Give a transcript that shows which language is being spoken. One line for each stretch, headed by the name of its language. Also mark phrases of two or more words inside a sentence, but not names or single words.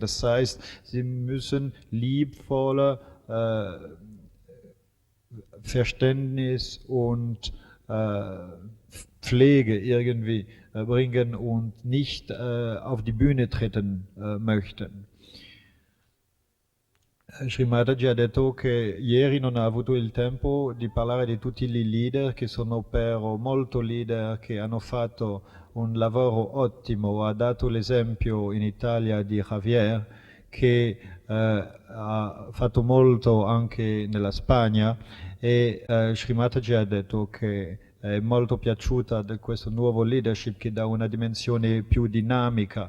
German: Das heißt, sie müssen liebevoller Verständnis und Pflege irgendwie bringen und nicht auf die Bühne treten möchten.
Italian: Shri Mataji ha detto che ieri non ha avuto il tempo di parlare di tutti i leader che sono molto leader, che hanno fatto un lavoro ottimo. Ha dato l'esempio in Italia di Javier, che ha fatto molto anche nella Spagna, e Shri Mataji ha detto che è molto piaciuta di questo nuovo leadership che dà una dimensione più dinamica.